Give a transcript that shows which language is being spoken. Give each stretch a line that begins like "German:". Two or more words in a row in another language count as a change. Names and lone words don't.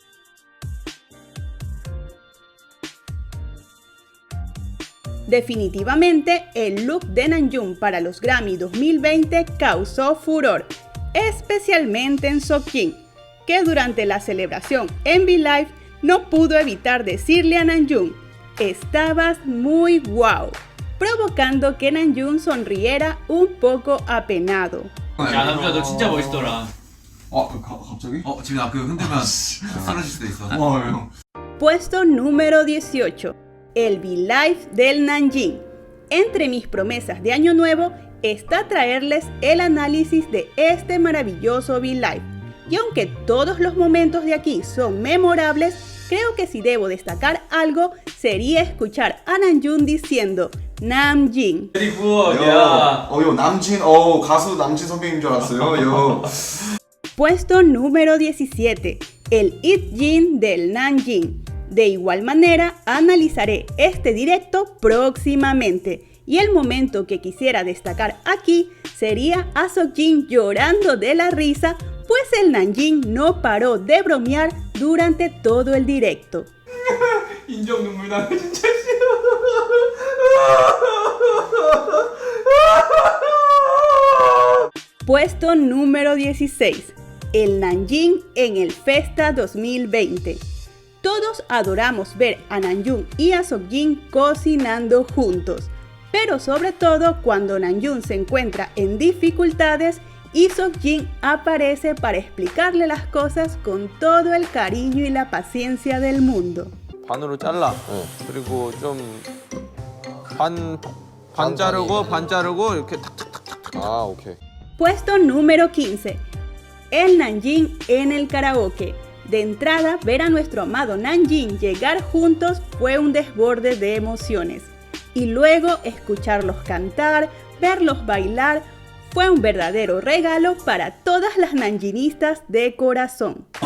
Spanish: Definitivamente, el look de Namjoon para los Grammy 2020 causó furor, especialmente en Seokjin, que durante la celebración en V-Live no pudo evitar decirle a Namjoon: estabas muy guau, provocando que Namjoon sonriera un poco apenado.
Korean: 야, 남주야, 너 진짜 멋있더라. 갑자기? 지금 나 그 흔들면 쓰러질 수도 있어. 형.
Spanish: Puesto número 18. El V-Live del Nanjing. Entre mis promesas de año nuevo está traerles el análisis de este maravilloso V-Live. Y aunque todos los momentos de aquí son memorables, creo que si debo destacar algo sería escuchar a Namjoon diciendo Namjin.
Korean: 그리고 야. 요 남진 가수 남진 선배님 줄 알았어요. 요.
Spanish: Puesto número 17. El Itjin del Nanjing. De igual manera, analizaré este directo próximamente. Y el momento que quisiera destacar aquí sería a Seokjin llorando de la risa, pues el Namjin no paró de bromear durante todo el directo.
Korean: 인정 눈물 나네 진짜.
Spanish: Puesto número 16. El Namjin en el Festa 2020. Todos adoramos ver a Namjoon y a Seokjin cocinando juntos, pero sobre todo cuando Namjoon se encuentra en dificultades y Seokjin aparece para explicarle las cosas con todo el cariño y la paciencia del mundo.
Korean: 반으로 잘라. 그리고 좀 반 자르고 이렇게 탁탁탁탁.
English: okay.
Spanish: Puesto número 15. El Namjin en el karaoke. De entrada, ver a nuestro amado Namjin llegar juntos fue un desborde de emociones. Y luego escucharlos cantar, verlos bailar, fue un verdadero regalo para todas las namjinistas de corazón.